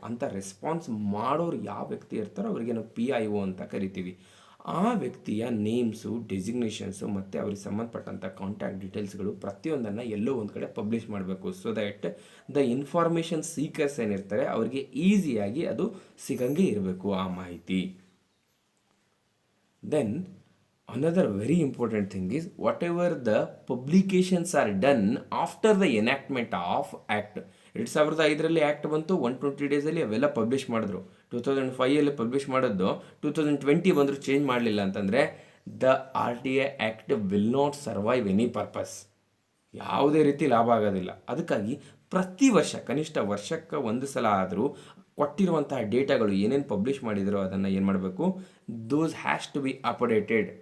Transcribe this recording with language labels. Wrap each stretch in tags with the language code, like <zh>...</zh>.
<kn>ಅಂತ ರೆಸ್ಪಾನ್ಸ್ ಮಾಡೋರು ಯಾವ ವ್ಯಕ್ತಿ ಇರ್ತಾರೋ ಅವರಿಗೆ ನಾವು PIO ಅಂತ ಕರಿತೀವಿ. ಆ ವ್ಯಕ್ತಿಯ ನೇಮ್ಸು, ಡೆಸಿಗ್ನೇಷನ್ಸು ಮತ್ತು ಅವ್ರಿಗೆ ಸಂಬಂಧಪಟ್ಟಂಥ ಕಾಂಟ್ಯಾಕ್ಟ್ ಡೀಟೇಲ್ಸ್ಗಳು ಪ್ರತಿಯೊಂದನ್ನು ಎಲ್ಲೋ ಒಂದು ಕಡೆ ಪಬ್ಲಿಷ್ ಮಾಡಬೇಕು.</kn> <en>so that the information seekers</en> <kn>ಏನಿರ್ತಾರೆ ಅವರಿಗೆ ಈಸಿಯಾಗಿ ಅದು ಸಿಗಂಗೆ ಇರಬೇಕು ಆ ಮಾಹಿತಿ.</kn> <en>Then another very important thing is whatever the publications are done after the enactment of Act.</en> <kn>2005ರಲ್ಲಿ act ಬಂತು, 120 ಡೇಸಲ್ಲಿ ಅವೆಲ್ಲ ಪಬ್ಲಿಷ್ ಮಾಡಿದ್ರು. 2005 ಪಬ್ಲಿಷ್ ಮಾಡೋದು 2020 ಬಂದರೂ ಚೇಂಜ್ ಮಾಡಲಿಲ್ಲ ಅಂತಂದರೆ</kn> <en>The RTI act will not survive any purpose.</en> <kn>ಯಾವುದೇ ರೀತಿ ಲಾಭ ಆಗೋದಿಲ್ಲ. ಅದಕ್ಕಾಗಿ ಪ್ರತಿ ವರ್ಷ, ಕನಿಷ್ಠ ವರ್ಷಕ್ಕೆ ಒಂದು ಸಲ ಆದರೂ ಕೊಟ್ಟಿರುವಂತಹ ಡೇಟಾಗಳು ಏನೇನು ಪಬ್ಲಿಷ್ ಮಾಡಿದರೋ ಅದನ್ನು ಏನು ಮಾಡಬೇಕು,</kn> <en>Those has to be updated.</en>